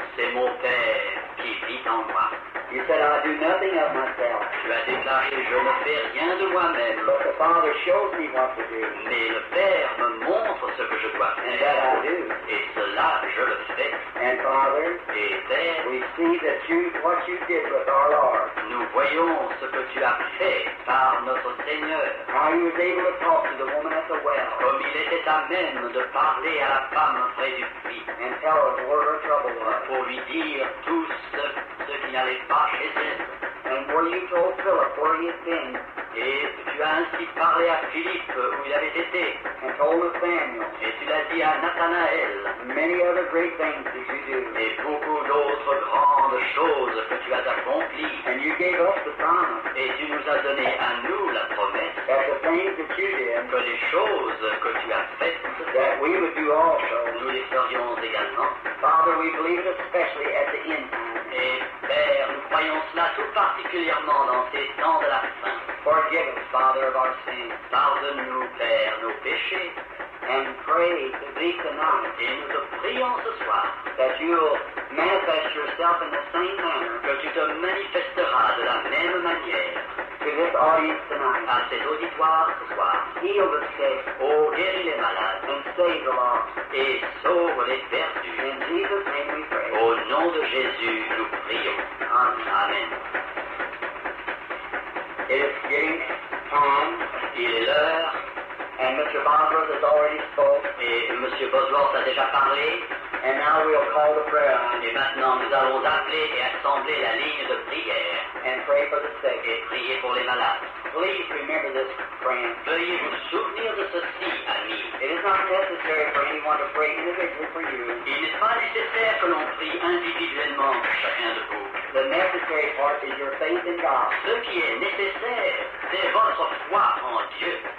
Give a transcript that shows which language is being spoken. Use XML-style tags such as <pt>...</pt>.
<fr>C'est mon Père qui vit en moi.</fr> <en>You said I do nothing of myself,</en> <fr>Tu as déclaré, je ne fais rien de moi-même,</fr> <en>but the Father shows me what to do,</en> <fr>mais le Père me montre ce que je dois</fr> <en>and</en> <fr>faire.</fr> <en>that I do.</en> <fr>Et cela, je le fais.</fr> <en>And Father,</en> <fr>Et Père,</fr> <en>we see that what you did with our Lord,</en> <fr>nous voyons ce que tu as fait par notre Seigneur.</fr> <en>how he was able to talk to the woman at the well</en> <fr>Comme il était à même de parler à la femme près du puits,</fr> <en>and tell her where her trouble was.</en> <fr>pour lui dire tout ce qui n'allait pas chez elle.</fr> <en>And where you told Philip where he had been,</en> <fr>Et tu as ainsi parlé à Philippe où il avait été.</fr> <en>and told Nathaniel,</en> <fr>Et tu l'as dit à Nathanaël.</fr> <en>and many other great things that you do.</en> <fr>Et beaucoup d'autres grandes choses que tu as accomplies.</fr> <en>And you gave us the promise</en> <fr>Et tu nous as donné à nous la promesse</fr> <en>that the things that you did,</en> <fr>que les choses que tu as faites,</fr> <en>that we would do also.</en> <fr>nous les ferions également.</fr> <en>Father, we believe it especially at the end time.</en> <fr>Et Père, nous croyons cela tout particulièrement dans ces temps de la fin.</fr> <en>Forgive us, Father, of our sins,</en> <fr>Pardonne-nous, Père, nos péchés.</fr> <en>and pray to thee tonight</en> <fr>Et nous te prions ce soir</fr> <en>that you'll manifest yourself in the same manner</en> <fr>que tu te manifesteras de la même manière</fr> <en>to this audience tonight.</en> <fr>à cet auditoire ce soir.</fr> <en>Heal the sick</en> <fr>Ô guéris les malades</fr> <en>and save the lost.</en> <fr>et sauve les perdus.</fr> <en>In Jesus' name we pray.</en> <fr>Au nom de Jésus, nous prions.</fr> <en>Amen. It is getting time</en> <fr>Il est l'heure</fr> <en>And Mr.</en> <fr>Bosworth</fr> <en>has already spoke.</en> <fr>Et M. Bosworth a déjà parlé.</fr> <en>And now we'll call the prayer line.</en> <fr>Et maintenant, nous allons appeler et assembler la ligne de prière.</fr> <en>And pray for the sick.</en> <fr>Et prier pour les malades.</fr> <en>Please remember this, friends.</en> <fr>Veuillez vous souvenir de ceci, amis.</fr> <en>It is not necessary for anyone to pray individually for you.</en> <fr>Il n'est pas nécessaire que l'on prie individuellement pour chacun de vous.</fr> <en>The necessary part is your faith in God.</en> <fr>Ce qui est nécessaire, c'est votre foi en Dieu.</fr>